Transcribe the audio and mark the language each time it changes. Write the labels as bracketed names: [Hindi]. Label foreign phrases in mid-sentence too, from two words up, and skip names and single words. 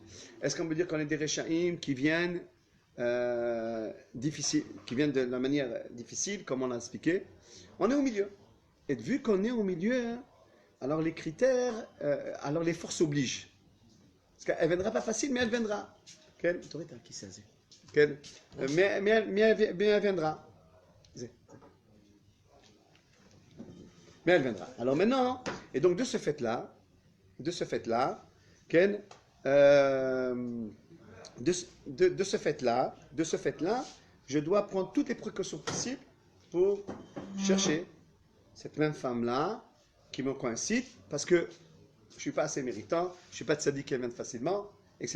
[French] Est-ce qu'on peut dire qu'on est des rechaim qui viennent de la manière difficile, comme on l'a expliqué? On est au milieu. Et vu qu'on est au milieu, alors les critères, alors les forces obligent. Parce qu'elle ne viendra pas facile, mais elle viendra. [Hebrew] כן? תוריד את הכיסא הזה. כן? [French] mais elle viendra. Mais elle viendra. Alors maintenant, et donc de ce fait-là, Ken, de ce fait-là, je dois prendre toutes les précautions possibles pour chercher cette même femme-là qui me coïncide, parce que je ne suis pas assez méritant, je ne suis pas de sadique qui vienne facilement, etc.